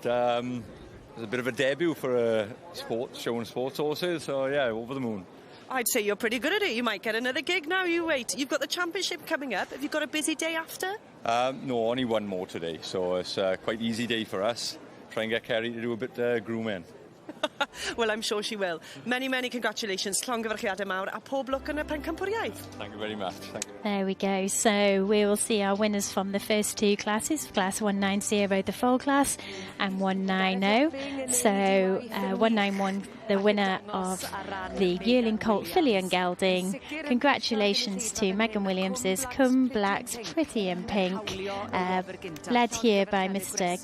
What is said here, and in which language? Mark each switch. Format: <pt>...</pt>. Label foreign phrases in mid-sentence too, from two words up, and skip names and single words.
<en>It was a bit of a debut for a showing sports horses, so yeah, over the moon. I'd say you're pretty good at it. You might get another gig now. You wait. You've got the championship coming up. Have you got a busy day after? No, only one more today, so it's a quite easy day for us. Try and get Kerry to do a bit grooming. Well, I'm sure she will. Many, many congratulations.</en> <cy>Llongyfarchiadau mawr a pob lwc yn y pencampwriaeth.</cy> <en>Thank you very much. There we go. So we will see our winners from the first two classes, class 190, the full class, and 190. So 191, the winner of the Yearling Colt Fillion Gelding. Congratulations to Megan Williams's Cum Blacks Pretty in Pink, led here by Mr.</en>